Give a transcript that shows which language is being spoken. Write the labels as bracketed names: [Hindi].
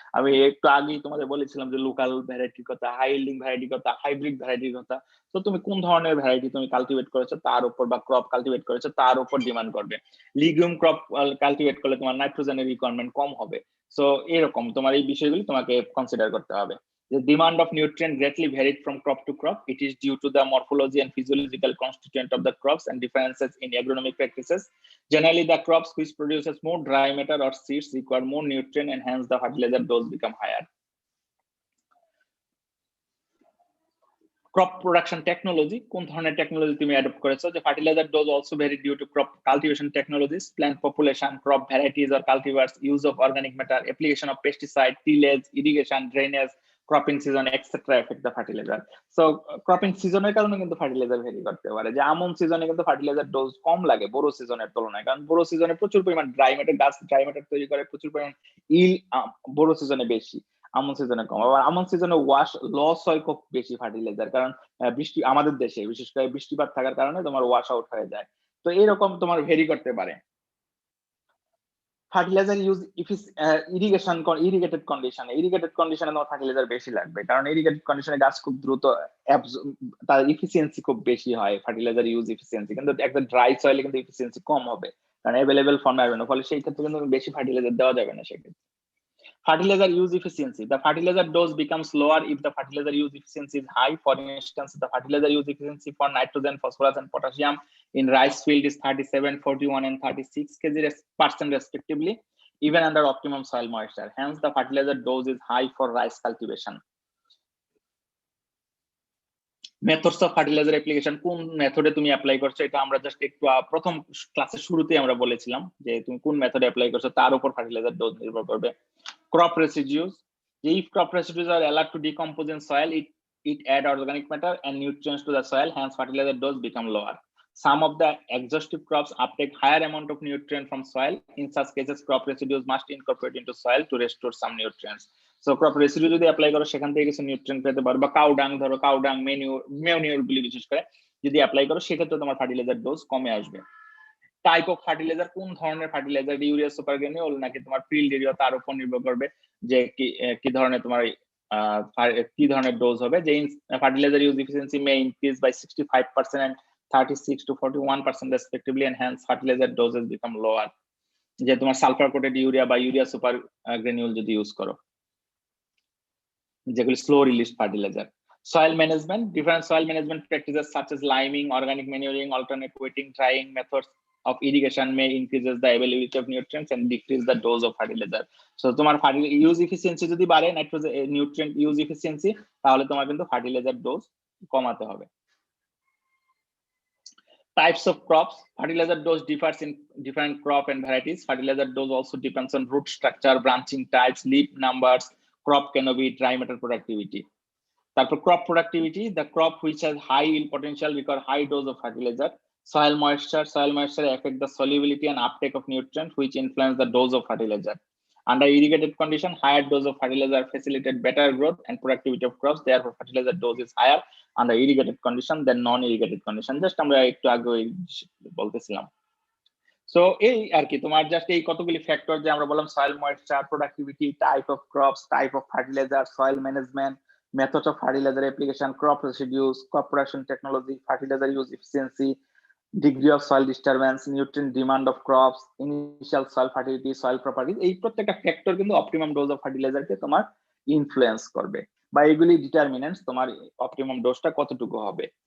[Bangla] আমি একটু আগেই তোমাদের বলেছিলাম যে লোকাল ভ্যারাইটির কথা, হাই ইল্ডিং ভ্যারাইটির কথা, হাইব্রিড ভ্যারাইটির কথা। তো তুমি কোন ধরনের ভ্যারাইটি তুমি কালটিভেট করেছো তার উপর, বা ক্রপ কালটিভেট করেছো তার উপর ডিমান্ড করবে। লিগিউম ক্রপ কালটিভেট করলে তোমার নাইট্রোজেনের রিকোয়ারমেন্ট কম হবে। সো এরকম তোমার এই বিষয়গুলি তোমাকে কনসিডার করতে হবে। [English] The demand of nutrient greatly varied from crop to crop. It is due to the morphology and physiological constituent of the crops and differences in agronomic practices. Generally, the crops which produces more dry matter or seeds require more nutrient, and hence the fertilizer dose become higher. Crop production technology, [Bangla] কোন ধরনের technology তুমি adopt করেছো? [English] যে fertilizer dose also vary due to crop cultivation technologies, plant population, crop varieties or cultivars, use of organic matter, application of pesticide, tillage, irrigation, drainage, cropping season, etc. affect the fertilizer. [Bangla] So cropping সিজনের কারণে কিন্তু fertiliser vary করতে পারে। যে আমন সিজনে কিন্তু fertiliser dose কম লাগে বড় সিজনের তুলনায়, কারণ বড় সিজনে প্রচুর পরিমাণ ড্রাই ম্যাটার, গাছ ড্রাই ম্যাটার তৈরি করে, প্রচুর পরিমাণ ইল বড় সিজনে বেশি, আমন সিজনে কম। আবার আমন সিজনে ওয়াশ লস হয় খুব বেশি ফার্টিলাইজার, কারণ বৃষ্টি আমাদের দেশে বিশেষ করে বৃষ্টিপাত থাকার কারণে তোমার ওয়াশ আউট হয়ে যায়। তো এরকম তোমার ভেরি করতে পারে। ফার্টিলাইজার ইউজ ইরিগেটেড কন্ডিশনে তোমার ফার্টিলাইজার বেশি লাগবে, কারণ ইরিগেটেড কন্ডিশনে গাছ খুব দ্রুত তার ইফিসিয়েন্সি খুব বেশি হয়, ফার্টিলাইজার ইউজ ইফিসিয়েন্সি। কিন্তু একটা ড্রাই সয়েলে কিন্তু ইফিসিয়েন্সি কম হবে, কারণ অ্যাভেলেবেল ফর্মে আসবে না, ফলে সেই ক্ষেত্রে কিন্তু বেশি ফার্টিলাইজার দেওয়া যাবে না। [English] সেক্ষেত্রে fertilizer use efficiency, the fertilizer dose becomes lower if the fertilizer use efficiency is high. For instance, the fertilizer use efficiency for nitrogen, phosphorus and potassium in rice field is 37, 41 and 36 kg% respectively, even under optimum soil moisture. Hence the fertilizer dose is high for rice cultivation. [Bangla] Methods of fertiliser application, কোন মেথডে তুমি apply করছো এটা আমরা just একটু প্রথম ক্লাসের শুরুতেই আমরা বলেছিলাম যে তুমি কোন মেথডে অ্যাপ্লাই করছো তার উপর ফার্টিলাইজার ডোজ নির্ভর করবে। [English] Crop residues, if crop residues are allowed to decompose in soil, it add organic matter and nutrients to the soil, hence fertilizer dose become lower. Some of the exhaustive crops uptake higher amount of nutrient from soil. In such cases, crop residues must incorporate into soil to restore some nutrients. [Bangla] So crop residue যদি apply করো সেখান থেকে কিছু nutrient পেতে পারো, বা cow dung ধরো, cow dung manure গুলি বিশেষ করে যদি অ্যাপ্লাই করো সেক্ষেত্রে তোমার ফার্টিলাইজার ডোজ কমে আসবে। টাইপ অফ ফার্টিলাইজার, কোন ধরনের ফার্টিলাইজার, ইউরিয়া, সুপার গ্রানুল নাকি তোমার ফিল্ড এরিয়া, তার উপর নির্ভর করবে যে কি ধরনের তোমার কি ধরনের ডোজ হবে। [English] যে fertilizer use efficiency may increase by 65% and 36 to 41% respectively, and hence fertilizer doses become lower। [Bangla] যে তোমার সালফার কোটেড ইউরিয়া বা ইউরিয়া সুপার গ্রানুল যদি ইউজ করো, যেগুলি slow release fertiliser. [English] Soil management, different soil management practices such as liming, organic manuring, alternate wetting, drying methods of irrigation may increases the availability of nutrients and decrease the dose of fertilizer. [Bangla] So তোমার use efficiency যদি বাড়ে, nitrogen nutrient use efficiency, তাহলে তোমার কিন্তু fertiliser dose কমাতে হবে। [English] Types of crops, fertilizer dose differs in different crop and varieties. Fertilizer dose also depends on root structure, branching types, leaf numbers, crop canopy, dry matter productivity. তারপর crop productivity, the crop which has high yield potential require high dose of fertilizer. Soil moisture affect the solubility and uptake of nutrients which influence the dose of fertilizer. Under irrigated condition, higher dose of fertilizer facilitate better growth and productivity of crops, therefore fertilizer dose is higher under irrigated condition than non-irrigated condition. [Bangla] Just আমরা একটু আগে বলতেছিলাম। So এই আর কি তোমার just এই কতগুলি factor যে আমরা বললাম, soil moisture, productivity, type of crops, type of fertiliser, soil management, [English] methods of fertilizer application, crop residues, crop production technology, fertilizer use efficiency, degree of soil disturbance, nutrient demand of crops, initial soil fertility, soil properties, [Bangla] এই প্রত্যেকটা factor কিন্তু optimum dose of ফার্টিলাইজারকে তোমার influence করবে, বা এগুলি determinants তোমার optimum ডোজটা কতটুকু হবে।